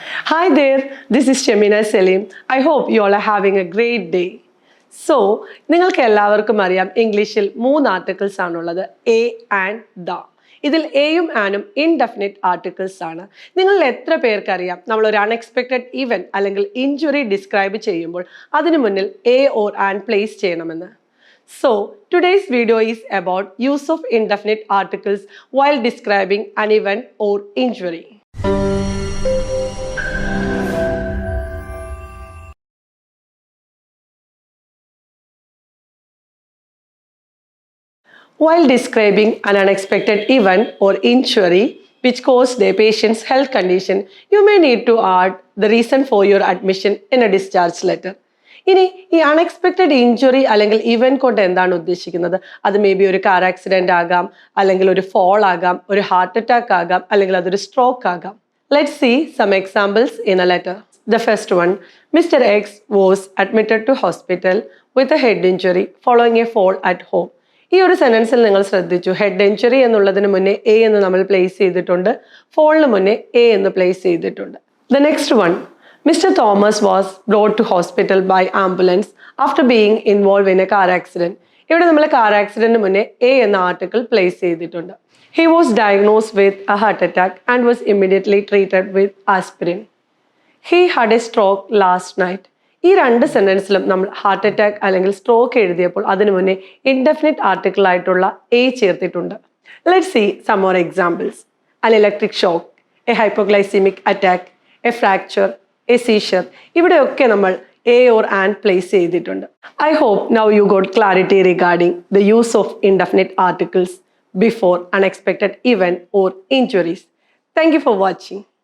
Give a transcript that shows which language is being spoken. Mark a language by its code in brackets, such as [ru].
[en] Hi there, this is Shemina Selim. I hope you all are having a great day. [ml] So, നിങ്ങൾക്ക് എല്ലാവർക്കും അറിയാം ഇംഗ്ലീഷിൽ 3 articles ആണുള്ളത് A and the. ഇതിൽ എയും ആനും ഇൻഡെഫിനിറ്റ് ആർട്ടിക്കിൾസ് ആണ്. നിങ്ങളിൽ എത്ര പേർക്കറിയാം നമ്മൾ ഒരു അൺഎക്സ്പെക്റ്റഡ് ഇവന്റ് അല്ലെങ്കിൽ ഇഞ്ചുറി ഡിസ്ക്രൈബ് ചെയ്യുമ്പോൾ അതിനു മുന്നിൽ എ ഓർ ആൻ പ്ലേസ് ചെയ്യണമെന്ന്? [en] So, today's video is about use of indefinite articles while describing an event or injury. While describing an unexpected event or injury which caused a patient's health condition, you may need to add the reason for your admission in a discharge letter. [ml] ഇനി ഈ unexpected injury അല്ലെങ്കിൽ event കൊണ്ട് എന്താണ് ഉദ്ദേശിക്കുന്നത്? അത് [en] maybe [ml] ഒരു car accident ആകാം, അല്ലെങ്കിൽ ഒരു ഫോൾ ആകാം, ഒരു ഹാർട്ട് അറ്റാക്ക് ആകാം, അല്ലെങ്കിൽ അതൊരു സ്ട്രോക്ക് ആകാം. [en] Let's see some examples in a letter. The first one, Mr. X was admitted to hospital with a head injury following a fall at home. [ml] ഈ ഒരു സെന്റൻസിൽ നിങ്ങൾ ശ്രദ്ധിച്ചു, ഹെഡ് ഇഞ്ചുറി എന്നുള്ളതിന് മുന്നേ എ എന്ന് നമ്മൾ പ്ലേസ് ചെയ്തിട്ടുണ്ട്, ഫോളിന് മുന്നേ എ എന്ന് പ്ലേസ് ചെയ്തിട്ടുണ്ട്. [en] The next one, Mr. Thomas was brought to hospital by ambulance after being involved in a car accident. [ml] ഇവിടെ നമ്മൾ കാർ ആക്സിഡന്റിന് മുന്നേ എ എന്ന ആർട്ടിക്കിൾ പ്ലേസ് ചെയ്തിട്ടുണ്ട്. [en] He was diagnosed with a heart attack and was immediately treated with aspirin. He had a stroke last night. [ml] ഈ രണ്ട് സെന്റൻസിലും നമ്മൾ heart attack അല്ലെങ്കിൽ stroke എഴുതിയപ്പോൾ അതിനു മുന്നേ ഇൻഡെഫിനിറ്റ് ആർട്ടിക്കിൾ ആയിട്ടുള്ള എ ചേർത്തിട്ടുണ്ട്. [en] Let's see some more examples. An electric shock, a hypoglycemic attack, a fracture, a seizure. [ml] ഇവിടെയൊക്കെ നമ്മൾ എ ഓർ ആൻ പ്ലേസ് ചെയ്തിട്ടുണ്ട്. [en] I hope now you got clarity regarding the use of indefinite articles before unexpected event or injuries. Thank you for watching.